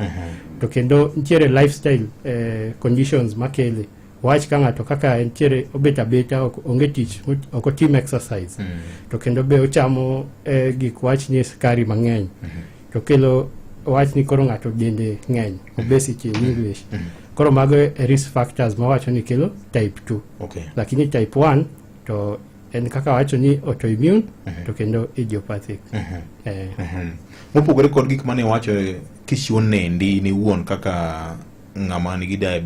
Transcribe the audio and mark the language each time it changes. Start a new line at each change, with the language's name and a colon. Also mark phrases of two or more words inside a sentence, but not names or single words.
Luo (Kenya and Tanzania): To kendo nitiere
English: lifestyle conditions
Luo (Kenya and Tanzania): makele. Wach ka ng'ato kaka nitiere obeta onge tich, ok otim exercise. To kendo be ochamo gik wach ni skari mang'eny. To kelo wach ni koro ng'ato dende ng'eny,
English: obesity in English.
Luo (Kenya and Tanzania): Koro mago
English: risk factors
Luo (Kenya and Tanzania): ma wacho ni kelo type 2. Okay. Lakini type 1 to en kaka wacho ni autoimmune to kendo idiopathic. Mopogore kod gik mane wacho kichiwo nendi ni wuon kaka ng'ama nigi diabetes